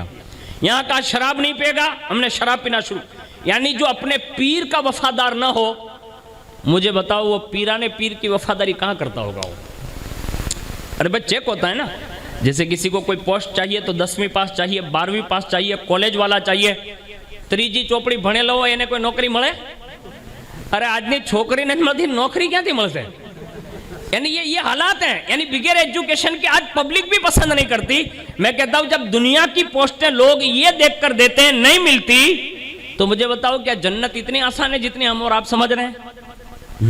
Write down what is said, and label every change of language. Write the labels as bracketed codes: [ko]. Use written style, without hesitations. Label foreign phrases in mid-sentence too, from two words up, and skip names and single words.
[ur] یہاں کہا شراب نہیں پیے گا، ہم نے شراب پینا شروع۔ یعنی جو اپنے پیر کا وفادار نہ ہو، مجھے بتاؤ وہ پیران پیر کی وفاداری کہاں کرتا ہوگا وہ؟ ارے بھائی چیک ہوتا ہے نا، جیسے کسی کو کوئی پوسٹ چاہیے تو 10ویں پاس چاہیے، 12ویں پاس چاہیے، کالج والا چاہیے، [gu] 3 ચોપડી ભણેલો હોય એને કોઈ નોકરી મળે؟ [ur] ارے [gu] આજની છોકરી [ur] نہیں ملتی، نوکری کیا [gu] થી મળશે? [ur] یعنی یہ حالات ہیں، یعنی بغیر ایجوکیشن کے آج پبلک بھی پسند نہیں کرتی۔ میں کہتا ہوں جب دنیا کی پوسٹیں لوگ یہ دیکھ کر دیتے ہیں نہیں ملتی، تو مجھے بتاؤ کیا جنت اتنی آسان ہے جتنی ہم اور آپ سمجھ رہے ہیں؟